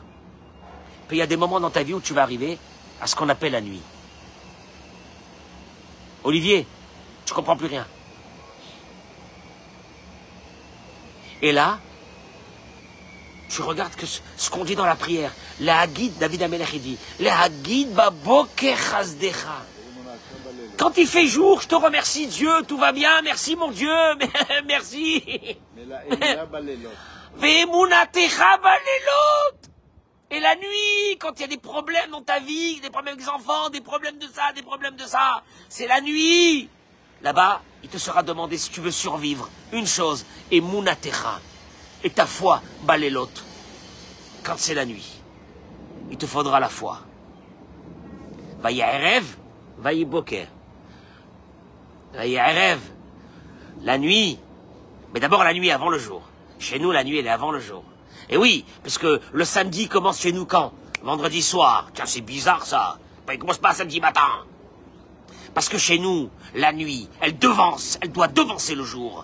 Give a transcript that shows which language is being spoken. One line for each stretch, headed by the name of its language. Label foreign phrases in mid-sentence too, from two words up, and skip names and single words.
French: Puis il y a des moments dans ta vie où tu vas arriver à ce qu'on appelle la nuit. Olivier, tu comprends plus rien. Et là, tu regardes que ce qu'on dit dans la prière.
Hebrew: להגיד, דוד המלך,
French: il dit,
Hebrew: להגיד בבוקר חסדך.
French: Quand il fait jour, je te remercie Dieu, tout va bien, merci mon Dieu, merci.
Hebrew: ואמונתך בלילות.
French: Et la nuit, quand il y a des problèmes dans ta vie, des problèmes avec les enfants, des problèmes de ça, c'est la nuit. Là-bas, il te sera demandé si tu veux survivre. Une chose, emunatecha. Et ta foi, balelot. Quand c'est la nuit, il te faudra la foi.
Hebrew: ויהי ערב, ויהי בוקר. ויהי ערב,
French: la nuit. Mais d'abord la nuit avant le jour. Chez nous, la nuit, elle est avant le jour. Et oui, parce que le samedi commence chez nous quand? Vendredi soir. Tiens, c'est bizarre ça. Il commence pas samedi matin. Parce que chez nous, la nuit, elle doit devancer le jour.